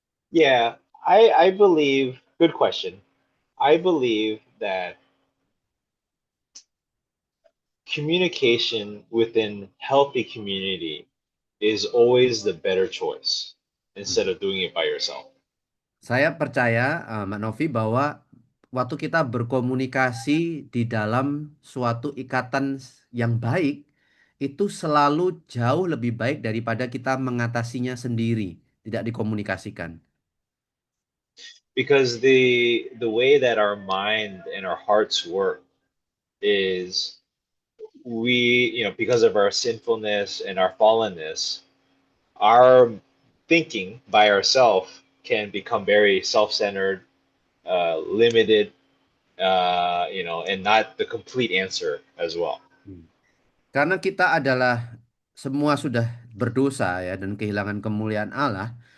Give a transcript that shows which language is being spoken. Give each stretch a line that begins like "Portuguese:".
English: Yeah, I believe, good question. I believe that communication within healthy community is always the better choice instead of doing it by yourself.
Indonesian: Saya percaya, Mbak Novi, bahwa waktu kita berkomunikasi di dalam suatu ikatan yang baik, itu selalu jauh lebih baik daripada kita mengatasinya sendiri, tidak dikomunikasikan.
English: Because the way that our mind and our hearts work is because of our sinfulness and our fallenness, our thinking by ourselves can become very self-centered, limited, and not the complete answer as well.
Indonesian: Karena kita adalah semua sudah berdosa ya dan kehilangan kemuliaan Allah.